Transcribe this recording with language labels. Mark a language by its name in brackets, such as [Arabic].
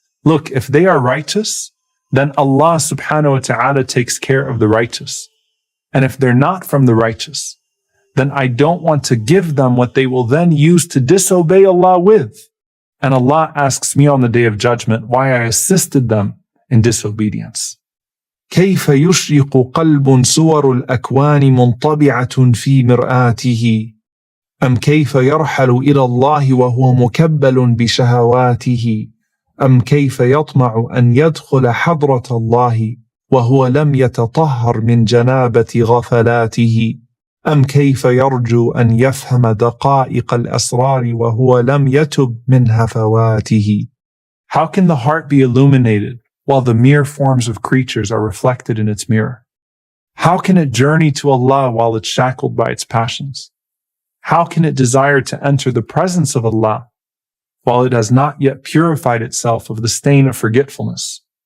[English] Look, if they are righteous, then Allah subhanahu wa ta'ala takes care of the righteous. And if they're not from the righteous, then I don't want to give them what they will then use to disobey Allah with. And Allah asks me on the Day of Judgment why I assisted them in disobedience. [Arabic] كيف يشرق قلب صور الأكوان منطبعة في مرآته أم كيف يرحل إلى الله وهو مكبل بشهواته أم كيف يطمع أن يدخل حضرة الله وهو لم يتطهر من جنابة غفلاته أم كيف يرجو أن يفهم دقائق الأسرار وهو لم يتب من هفواته. [English] How can the heart be illuminated while the mere forms of creatures are reflected in its mirror? How can it journey to Allah while it's shackled by its passions? How can it desire to enter the presence of Allah while it has not yet purified itself of the stain of forgetfulness?